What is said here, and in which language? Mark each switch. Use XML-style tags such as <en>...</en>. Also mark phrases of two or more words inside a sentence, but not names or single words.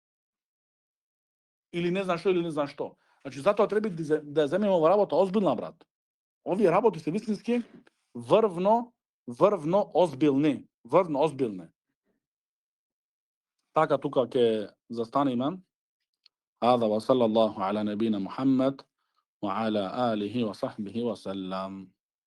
<mk>Или не знам што, или не знам што. Значи, затоа треба да земеме ова работа озбилна, брат. Овие работи се вистински врвно озбилни. Така тука ќе застанеме.</mk> <ar>هذا وصلى الله على نبينا محمد وعلى آله وصحبه وسلم.</ar>